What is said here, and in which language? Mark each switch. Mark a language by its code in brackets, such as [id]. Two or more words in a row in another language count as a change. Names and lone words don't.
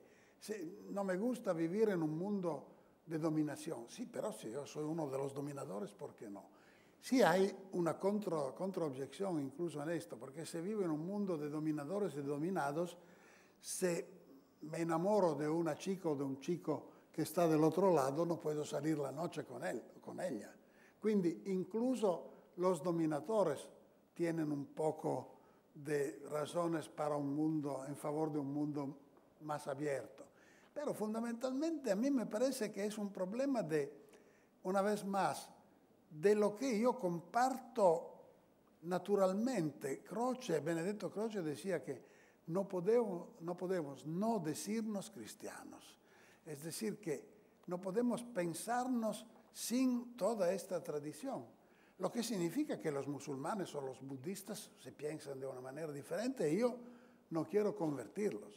[es] no me gusta vivir en un mundo de dominación. Sí, pero si yo soy uno de los dominadores, ¿por qué no? Sí hay una contraobjeción incluso en esto, porque se vive en un mundo de dominadores y dominados, se me enamoro de una chica o de un chico [it] che sta dall'altro lato, [es] non puedo salir la noche con él o con ella. Quindi incluso los dominadores tienen un poco de razones para un mundo, en favor de un mundo más abierto. Pero fundamentalmente a mí me parece que es un problema de, una vez más, de lo que yo comparto naturalmente. Benedetto Croce decía que no podemos no decirnos cristianos. Es decir, que no podemos pensarnos sin toda esta tradición. Lo que significa que los musulmanes o los budistas se piensan de una manera diferente y yo no quiero convertirlos.